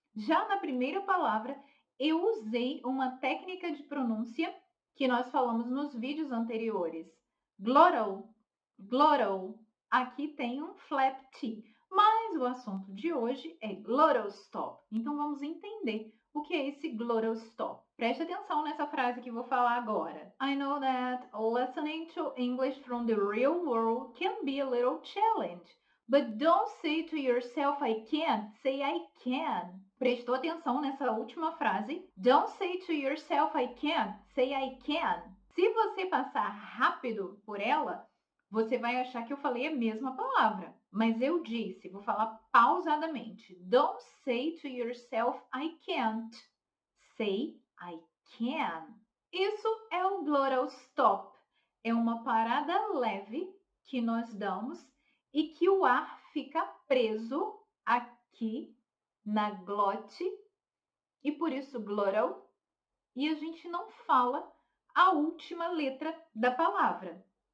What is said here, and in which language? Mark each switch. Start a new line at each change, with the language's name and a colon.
Portuguese: Já na primeira palavra, eu usei uma técnica de pronúncia que nós falamos nos vídeos anteriores. Glottal, glottal. Aqui tem um flap T, mas o assunto de hoje é glottal stop. Então vamos entender o que é esse glottal stop. Preste atenção nessa frase que vou falar agora.
English: I know that listening to English from the real world can be a little challenge. But don't say to yourself I can't, say I can.
Portuguese: Prestou atenção nessa última frase?
English: Don't say to yourself I can't, say I can.
Portuguese: Se você passar rápido por ela, você vai achar que eu falei a mesma palavra. Mas eu disse, vou falar pausadamente.
English: Don't say to yourself I can't, say I can.
Portuguese: Isso é o glottal stop. É uma parada leve que nós damos e que o ar fica preso aqui na glote e por isso glottal, e a gente não fala a última letra da palavra.